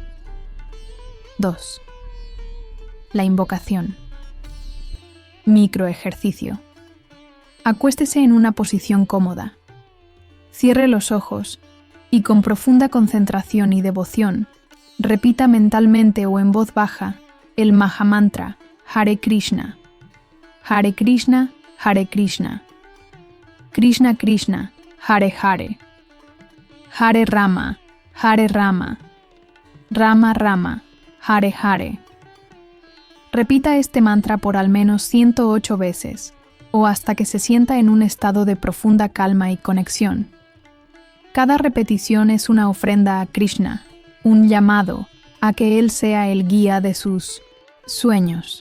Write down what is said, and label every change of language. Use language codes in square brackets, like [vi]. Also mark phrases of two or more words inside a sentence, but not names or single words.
[es] 2. La invocación. Microejercicio. Acuéstese en una posición cómoda. Cierre los ojos y con profunda concentración y devoción, repita mentalmente o en voz baja el Mahamantra Hare Krishna. [sa] हरे कृष्ण, हरे कृष्ण। कृष्ण कृष्ण, हरे हरे. हरे राम, हरे राम. राम राम, हरे हरे. [es] Repita este mantra por al menos 108 veces, o hasta que se sienta en un estado de profunda calma y conexión. Cada repetición es una ofrenda a Krishna, un llamado a que Él sea el guía de sus sueños.